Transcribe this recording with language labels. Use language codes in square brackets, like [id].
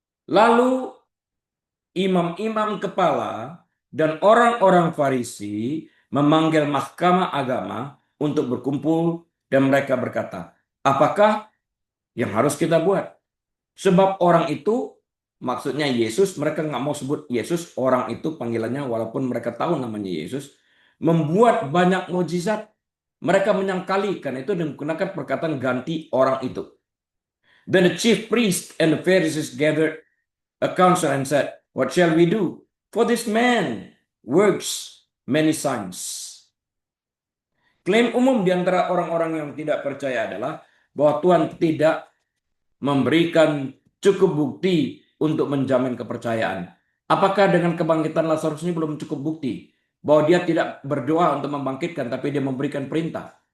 [id] Lalu imam-imam kepala dan orang-orang Farisi memanggil mahkamah agama untuk berkumpul dan mereka berkata, apakah yang harus kita buat? Sebab orang itu, maksudnya Yesus, mereka nggak mau sebut Yesus, orang itu panggilannya walaupun mereka tahu namanya Yesus, membuat banyak mukjizat. Mereka menyangkali karena itu dan menggunakan perkataan ganti orang itu. [en] Then the chief priest and the Pharisees gathered a council and said, what shall we do? For this man works many signs. [id] Klaim umum di antara orang-orang yang tidak percaya adalah bahwa Tuhan tidak memberikan cukup bukti untuk menjamin kepercayaan. Apakah dengan kebangkitan Lazarus ini belum cukup bukti bahwa dia tidak berdoa untuk membangkitkan, tapi dia memberikan perintah?